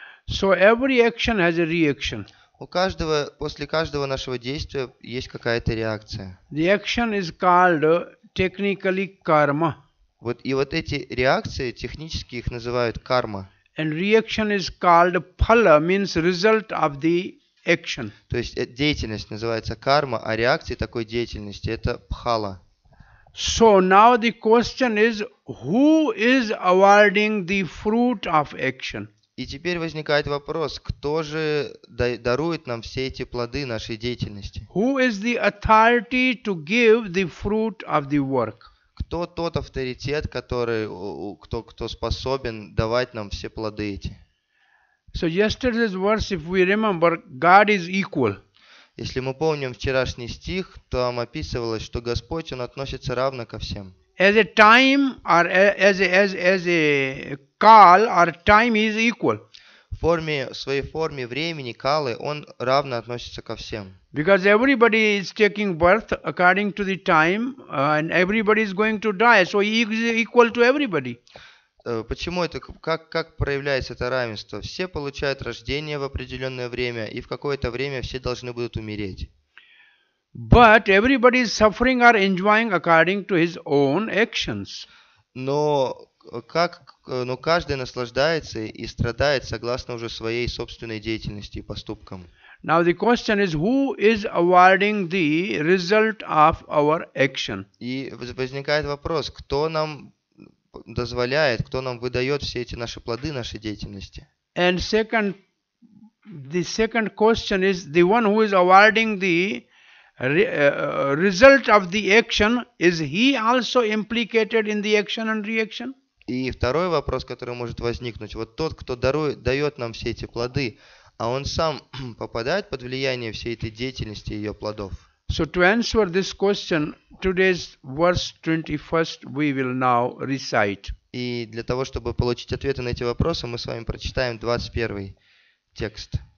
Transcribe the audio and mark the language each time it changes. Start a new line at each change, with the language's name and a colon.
English: So every action has a reaction.
Russian: После каждого нашего действия есть какая-то реакция.
English: The action is called technically karma.
Russian: И вот эти реакции, технически их называют карма.
English: And reaction is called phala, means result of the action.
Russian: То есть деятельность называется карма, а реакции такой деятельности это пхала.
English: So now the question is, who is awarding the fruit of action?
Russian: И теперь возникает вопрос, кто же дарует нам все эти плоды нашей деятельности?
English: Who is the authority to give the fruit of the work?
Russian: Кто тот авторитет, кто способен давать нам все плоды эти?
English: So yesterday's verse, if we remember, God is equal.
Russian: Если мы помним вчерашний стих, там описывалось, что Господь, Он относится равно ко всем.
English: As a time or as a call or time is equal.
Russian: В своей форме времени, калы, Он равно относится ко всем.
English: Because everybody is taking birth according to the time and everybody is going to die. So He is equal to everybody.
Russian: Почему это? Как проявляется это равенство? Все получают рождение в определенное время, и в какое-то время все должны будут умереть.
English: But everybody is suffering or enjoying according to his own actions.
Russian: Но каждый наслаждается и страдает согласно уже своей собственной деятельности и поступкам.
English: Now the question is, who is awarding the result of our action?
Russian: И возникает вопрос, кто нам дозволяет, кто нам выдает все эти наши плоды нашей деятельности.
English: And the second question is, the one who is awarding the result of the action, is he also implicated in the action and reaction?
Russian: И второй вопрос, который может возникнуть, вот тот, кто дает нам все эти плоды, а он сам попадает под влияние всей этой деятельности и ее плодов.
English: So to answer this question, today's verse 21 we will now recite.
Russian: И для того, чтобы получить ответы на эти вопросы, мы с вами прочитаем 21 текст.